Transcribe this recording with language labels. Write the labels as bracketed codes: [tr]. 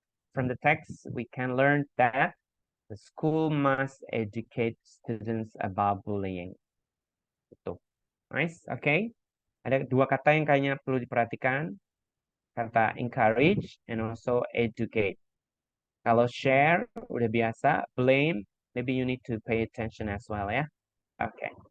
[en] From the text, we can learn that the school must educate students about bullying. Itu. Nice, okay. [id] Ada dua kata yang kayaknya perlu diperhatikan. Kata encourage [en] and also [id] educate. Kalau share, udah biasa. [en] Blame, maybe you need to pay attention as well, ya. Okay.